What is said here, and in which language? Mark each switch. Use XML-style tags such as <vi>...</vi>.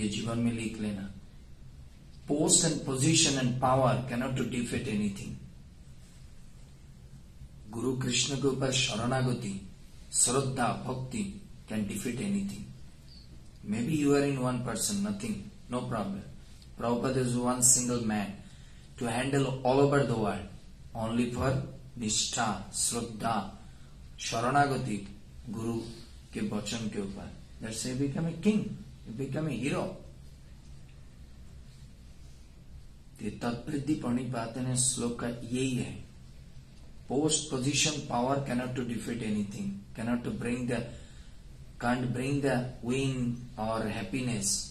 <hi>ये जीवन में लिख लेना,</hi> <en>Post and position and power cannot to defend anything.</en> <hi>गुरु कृष्ण के ऊपर शरणागति, श्रद्धा, भक्ति</hi> <en>Can defeat anything. Maybe you are in one person, nothing, no problem. Prabhupada is one single man to handle all over the world, only for</en> <hi>निष्ठा, श्रद्धा, शरणागति गुरु के वचन के ऊपर।</hi> <en>That's why you become a king, you become a hero.</en> <hi>तत्वृद्धि प्रणिपातन श्लोक का यही है,</hi> <en>Post position power cannot to defeat anything, cannot to can't bring the win or happiness.</en>